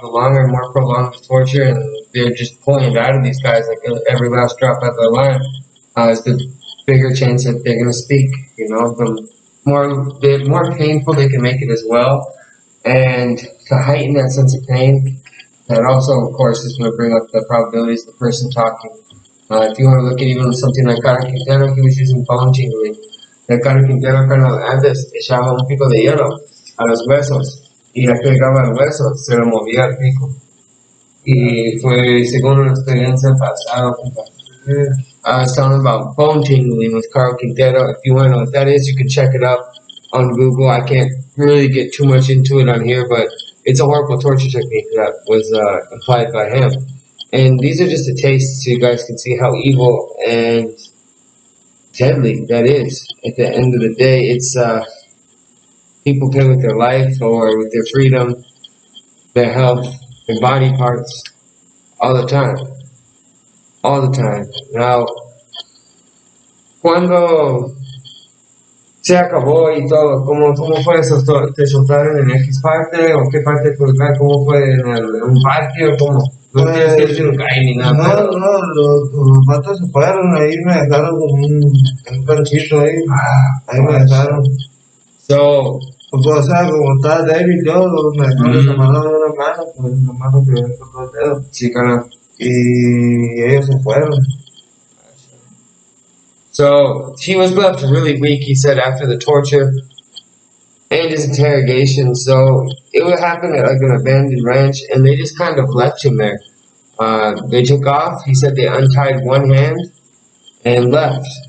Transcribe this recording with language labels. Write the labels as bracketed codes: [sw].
[en] The longer and more prolonged the torture, and they're just pulling it out of these guys like every last drop out of the line, is the bigger chance that they're going to speak. The more painful they can make it as well, and to heighten that sense of pain, that also, of course, is going to bring up the probabilities of the person talking. If you want to look at even something like Cartel, he was using bone tingling. [es] El Cartel cuando antes echaba un pico de hielo a los huesos y ya que llegaba al hueso se lo movía el pico. Y fue según una experiencia pasada. [en] I was telling about bone tingling with Carl Quintero. If you want to know what that is, you can check it out on Google. I can't really get too much into it on here, but it's a horrible torture technique that was applied by him. And these are just a taste so you guys can see how evil and deadly that is. At the end of the day, it's people play with their life or with their freedom, their health, their body parts all the time, all the time. [es] Now, cuando se acabó y todo, ¿cómo fue eso? ¿Te soltaron en X parte o qué parte colocar? ¿Cómo fue en un parque o cómo? No tienes que decir un calle ni nada, No, pero... no, los vatos se fueron, ahí me dejaron como en un ranchito ahí, ahí me dejaron. [en] So, [es] Pues, o sea, como estaba débil yo, me dejaron amarrado de una mano, pues la mano que me cortó el dedo. sí, carnal. Y ellos se fueron. [en] So he was left really weak, he said, after the torture and his interrogation. So it would happen at like an abandoned ranch, and they just kind of left him there. They took off. He said they untied one hand and left.